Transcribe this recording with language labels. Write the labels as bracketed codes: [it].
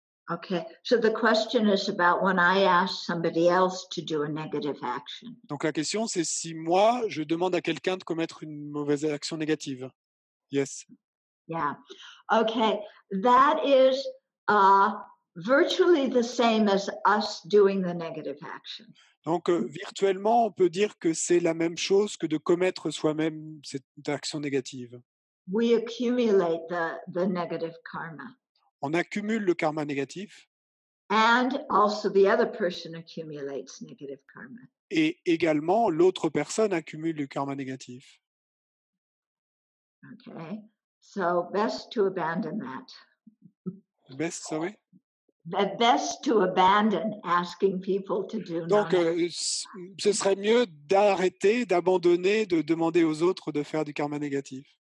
[en] Okay, so the question is about when I ask somebody else to do a negative action. [fr] Donc la question, c'est si moi, je demande à quelqu'un de commettre une mauvaise action négative. [en] Yes. Yeah. Okay, that is virtually the same as us doing the negative action. [fr] Donc virtuellement, on peut dire que c'est la même chose que de commettre soi-même cette action négative. [en] We accumulate the negative karma. [fr] On accumule le karma négatif. [en] And also the other person accumulates negative karma. [fr] Et également, l'autre personne accumule le karma négatif. [en] Okay, so best to abandon that. Best, sorry? Best to abandon asking people to do. [fr] Donc, ce serait mieux d'arrêter, d'abandonner, de demander aux autres de faire du karma négatif.